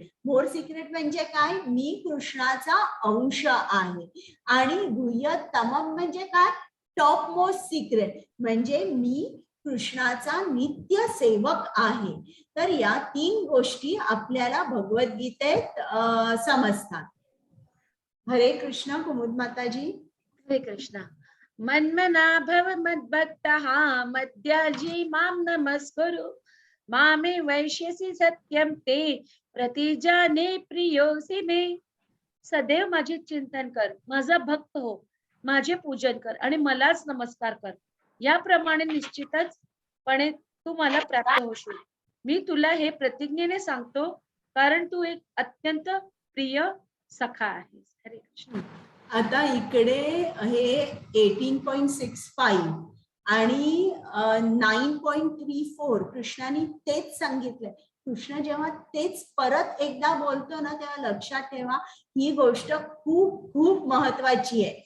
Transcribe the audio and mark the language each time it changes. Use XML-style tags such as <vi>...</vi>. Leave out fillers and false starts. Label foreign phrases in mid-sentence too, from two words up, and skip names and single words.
<en>more secret</en> <mr>म्हणजे काय? मी कृष्णाचा अंश आहे. आणि गुह्यतमम म्हणजे काय?</mr> <en>top most secret</en> <mr>म्हणजे मी कृष्णाचा नित्य सेवक आहे. तर या 3 गोष्टी आपल्याला भगवद्गीतेत समजतात. हरे कृष्ण. कुमुद माताजी. हरे कृष्णा.</mr> <sa>मन्मना भव मद्भक्तः मद्याजी मां नमस्कुरु मामे वैश्यसि सत्यम ते प्रतिजाने प्रियोसि मे.</sa> <mr>सदैव माझे चिंतन कर, माझा भक्त हो, माझे पूजन कर आणि मलाच नमस्कार कर. याप्रमाणे निश्चितच पणे तू मला प्राप्त होशील. मी तुला हे प्रतिज्ञेने सांगतो, कारण तू एक अत्यंत प्रिय सखा आहेस. हरे कृष्ण. आता इकडे हे 18.65 आणि 9.34 कृष्णाने तेच सांगितलंय. कृष्ण जेव्हा तेच परत एकदा बोलतो ना, तेव्हा लक्षात ठेवा ही गोष्ट खूप खूप महत्वाची आहे.</mr>